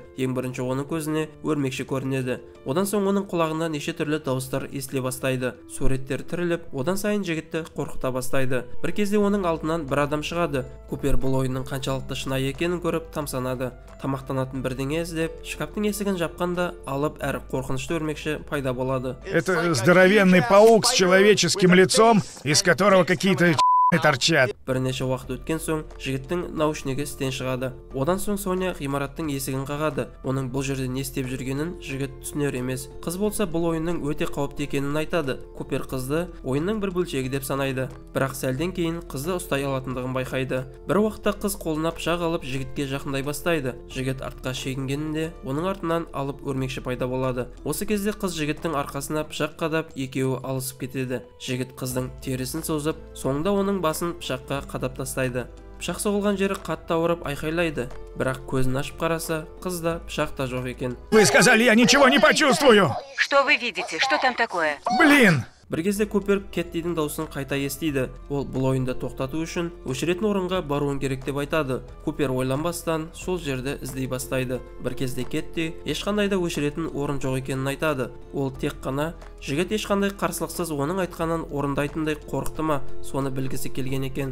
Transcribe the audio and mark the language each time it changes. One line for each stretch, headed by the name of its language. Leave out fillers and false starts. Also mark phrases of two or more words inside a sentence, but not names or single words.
Kazakh: Ең бірінші оның көзіне өрмекші көрінеді. Одан соң оның құлағына неше түрлі дауыстар естіле бастайды. Суреттер тіріліп, одан сайын жігітті қорқыта бастайды. Бір кезде оның алдынан бір адам шығады. Купер бұл ойынның қаншалықты шынайы екенін көріп тамсанады. Тамақтанатын бірдеңе іздеп, шкаптың есігін жапқанда алып әрі қорқынышты өрмекші пайда болады.
Russian: Это здоровенный паук с человеческим лицом, из которого какие-то торчат.
Kazakh: Бірнеше уақыт өткен соң, жігіттің наушнигі істен шығады. Одан соң Соня ғимараттың есігін қағады. Оның бұл жерде не істеп жүргенін жігіт түсінер емес. Қыз болса бұл ойынның өте қауіпті екенін айтады. Купер қызды ойынның бір бөлшегі деп санайды. Бірақ сәлден кейін қызды ұстай алатындығын байқайды. Бір уақытта қыз қолына пышақ алып жігітке жақындай бастайды. Жігіт артқа шегінгенінде, оның артынан алып өрмекші пайда болады. Осы кезде қыз жігіттің арқасына пышақ қадап, екеуі алысып кетеді. Жігіт қыздың терісін созып, соңында оның басын пышаққа қадап тастайды. Пышақ соғылған жері қатты ауырып айқайлайды. Бірақ көзін ашып қараса, қызда пышақ та жоқ екен.
Russian: Вы сказали, я ничего не почувствую. Что вы видите? Что там такое? Блин!
Kazakh: Бір кезде Купер Кеттидің даусын қайта естиді. Ол бұл ойынды тоқтату үшін өшіретін орынға баруын керек деп айтады. Купер ойланбастан сол жерді іздей бастайды. Бір кезде Кетти ешқандай да өшіретін орын жоқ екенін айтады. Ол тек қана жігіт ешқандай қарсылықсыз оның айтқанын орындайтындай қорықты ма, соны білгісі келген екен.